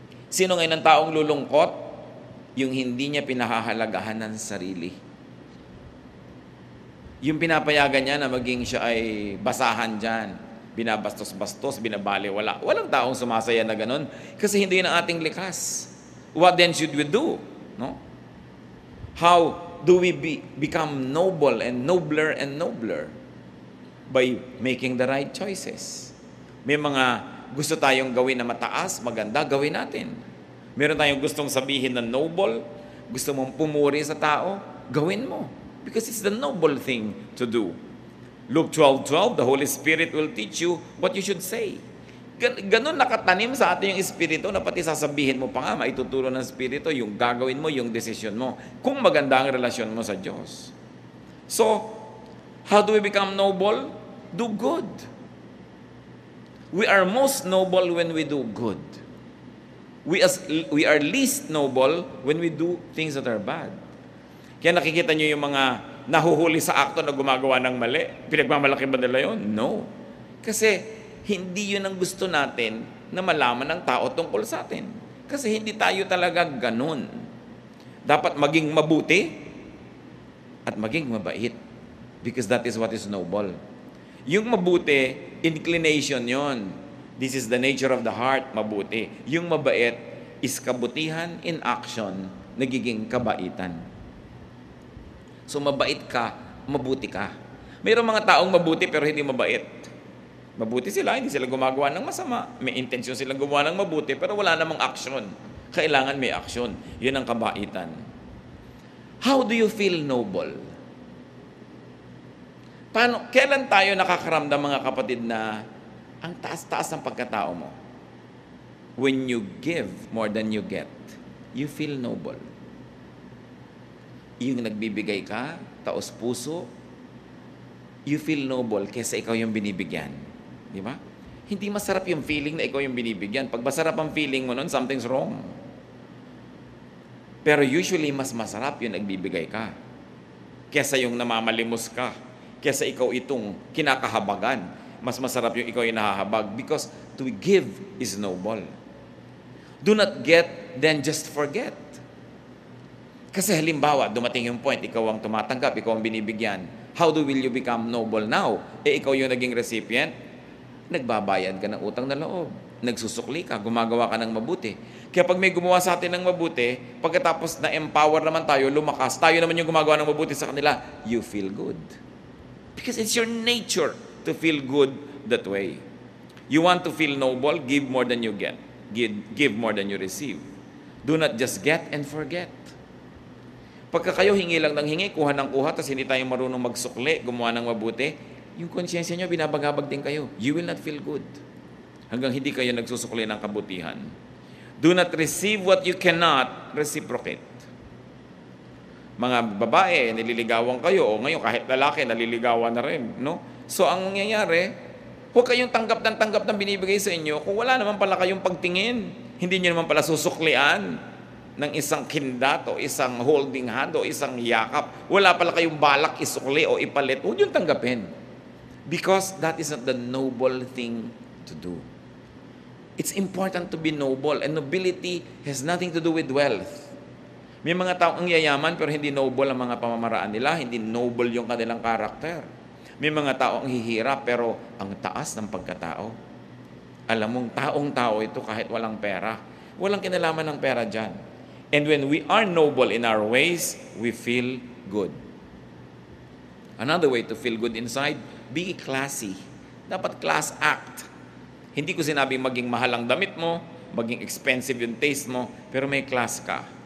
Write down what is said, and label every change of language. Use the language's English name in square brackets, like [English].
[Filipino] Sino ngayon ang taong lulungkot? Yung hindi niya pinahahalagahan ng sarili. Yung pinapayagan niya na maging siya ay basahan dyan. Binabastos-bastos, binabali, wala. Walang taong sumasaya na ganun. Kasi hindi na ating likas. [English] What then should we do? No? How do we become noble and nobler? By making the right choices. [Filipino] May mga gusto tayong gawin na mataas, maganda, gawin natin. Meron tayong gustong sabihin na noble, gusto mong pumuri sa tao, gawin mo. [English] Because it's the noble thing to do. Luke 12:12, the Holy Spirit will teach you what you should say. [Filipino] Ganun nakatanim sa atin yung Espiritu na pati sasabihin mo pa nga, maituturo ng Espiritu yung gagawin mo, yung desisyon mo. Kung maganda ang relasyon mo sa Diyos. [English] So, how do we become noble? Do good. We are most noble when we do good. We are least noble when we do things that are bad. [Filipino] Kaya nakikita nyo yung mga nahuhuli sa akto na gumagawa ng mali. Pinagmamalaki ba nila yun? No. Kasi hindi yun ang gusto natin na malaman ng tao tungkol sa atin. Kasi hindi tayo talaga ganun. Dapat maging mabuti at maging mabait. [English] Because that is what is noble. [Filipino] Yung mabuti, [English] inclination yon. This is the nature of the heart, mabuti. [Filipino] Yung mabait is kabutihan in action, nagiging kabaitan. So mabait ka, mabuti ka. Mayroong mga taong mabuti pero hindi mabait. Mabuti sila, hindi sila gumagawa ng masama. May intensyon silang gumawa ng mabuti pero wala namang action. Kailangan may action. Yun ang kabaitan. [English] How do you feel noble? [Filipino] Kailan tayo nakakaramdam, mga kapatid, na ang taas-taas ng pagkatao mo? [English] When you give more than you get, you feel noble. [Filipino] Yung nagbibigay ka, taos puso, [English] you feel noble [Filipino] kaysa ikaw yung binibigyan. Di ba? Hindi masarap yung feeling na ikaw yung binibigyan. Pag masarap ang feeling mo nun, [English] something's wrong. [Filipino] Pero usually, mas masarap yung nagbibigay ka kaysa yung namamalimos ka, kaysa ikaw itong kinakahabagan. Mas masarap yung ikaw yung nahahabag [English] because to give is noble. Do not get, then just forget. [Filipino] Kasi halimbawa, dumating yung point, ikaw ang tumatanggap, ikaw ang binibigyan. [English] How will you become noble now? [Filipino] Ikaw yung naging recipient, nagbabayad ka ng utang na loob. Nagsusukli ka, gumagawa ka ng mabuti. Kaya pag may gumawa sa atin ng mabuti, pagkatapos na-empower naman tayo, lumakas, tayo naman yung gumagawa ng mabuti sa kanila, [English] you feel good. Because it's your nature to feel good that way. You want to feel noble, give more than you get. Give more than you receive. Do not just get and forget. [Filipino] Pagka kayo hingi lang ng hingi, kuha ng kuha, tapos hindi tayo marunong magsukli, gumawa ng mabuti, yung konsyensya nyo, binabagabag din kayo. [English] You will not feel good. [Filipino] Hanggang hindi kayo nagsusukli ng kabutihan. [English] Do not receive what you cannot reciprocate. [Filipino] Mga babae, nililigawan kayo, o ngayon kahit lalaki, naliligawan na rin. No? So ang mangyayari, huwag kayong tanggap ng binibigay sa inyo kung wala naman pala kayong pagtingin. Hindi nyo naman pala susuklian ng isang kindat o isang holding hand o isang yakap. Wala pala kayong balak isukli o ipalit. Huwag yung tanggapin. [English] Because that is not the noble thing to do. It's important to be noble, and nobility has nothing to do with wealth. [Filipino] May mga tao ang yayaman pero hindi noble ang mga pamamaraan nila, hindi noble yung kanilang karakter. May mga tao ang hihirap pero ang taas ng pagkatao. Alam mong taong-tao ito kahit walang pera. Walang kinalaman ng pera dyan. [English] And when we are noble in our ways, we feel good. Another way to feel good inside, be classy. Dapat class act. [Filipino] Hindi ko sinabing maging mahal ang damit mo, maging expensive yung taste mo, pero may class ka.